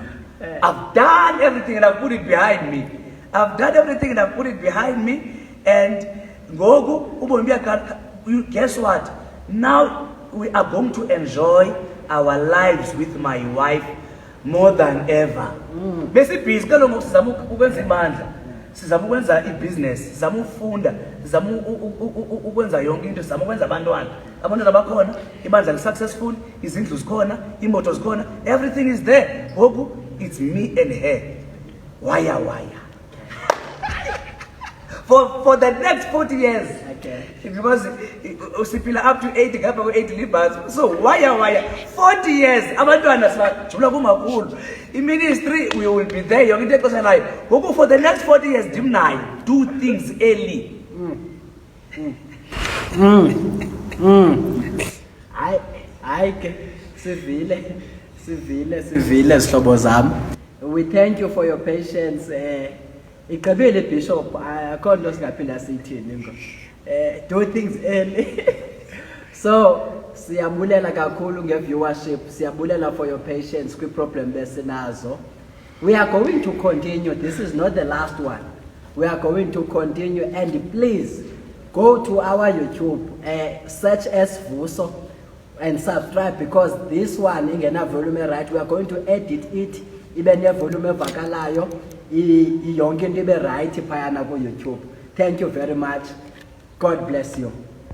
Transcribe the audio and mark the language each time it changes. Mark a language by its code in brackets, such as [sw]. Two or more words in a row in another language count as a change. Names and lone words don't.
[en] I've done everything and I've put it behind me. And guess what? Now we are going to enjoy our lives with my wife more than ever. Basically, [xh] sizama ukwenza ibusiness, sizama ufunda, sizama ukwenza yonke into, sizama ukwenza abantwana bakhona, ibandla li-successful, izindlu zikhona, imoto zikhona, [en] everything is there. Ngoku it's me and her. Wire. For the next 40 years. Because usipila up to 80, [xh] ngapha ku-80 libhas. [en] So wire 40 years [xh] abantwana sibajula kumakhulu. [en] In-ministry we will be there [xh] yonke into exesha nayo. [en] Ngoku for the next 40 years [xh] dim nayo, [en] do things early. [xh] Sivile sihlobo zami. [en] We thank you for your patience. [xh] Igqibile Bishop, akho nto singaphinda siyithini ngo. [en] Do things early. So [xh] siyabulela kakhulu nge-viewership, siyabulela [en] for your patience [xh] kwi-problem besinazo. [en] We are going to continue. This is not the last one. We are going to continue, and please go to our YouTube, search as Vuso. and subscribe, because this one ingena volume right. We are going to edit it [xh] ibe ne volume evakalayo, yonke into ibe right phayana ku YouTube. [en] Thank you very much. God bless you.